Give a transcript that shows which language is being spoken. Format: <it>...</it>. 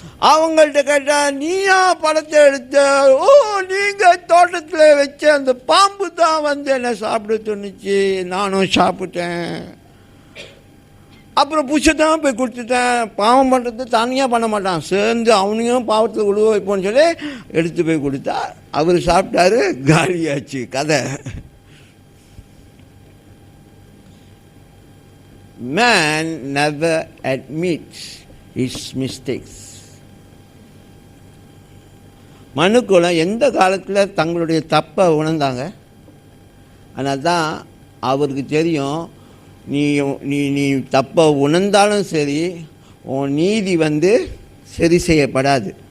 <ta>அவங்கள்ட்ட கேட்டால் நீயா பழத்தை எடுத்த? ஓ, நீங்கள் தோட்டத்தில் வச்ச அந்த பாம்பு தான் வந்து என்னை சாப்பிட தோணுச்சு, நானும் சாப்பிட்டேன். அப்புறம் புஷை தான் போய் கொடுத்துட்டேன். பாவம் பண்ணுறது தனியாக பண்ண மாட்டான், சேர்ந்து அவனையும் பாவத்தில் உழுவ வைப்போன்னு சொல்லி எடுத்து போய் கொடுத்தா அவர் சாப்பிட்டாரு, காலியாச்சு கதை.</ta> <en>Man never admits his mistakes.</en> <ta>மனுக்குலம் எந்த காலத்தில் தங்களுடைய தப்பை உணர்ந்தாங்க? அதனால தான் அவருக்கு தெரியும், நீ நீ நீ தப்பை உணர்ந்தாலும் சரி, உன் நீதி வந்து சரி செய்யப்படாது.</ta>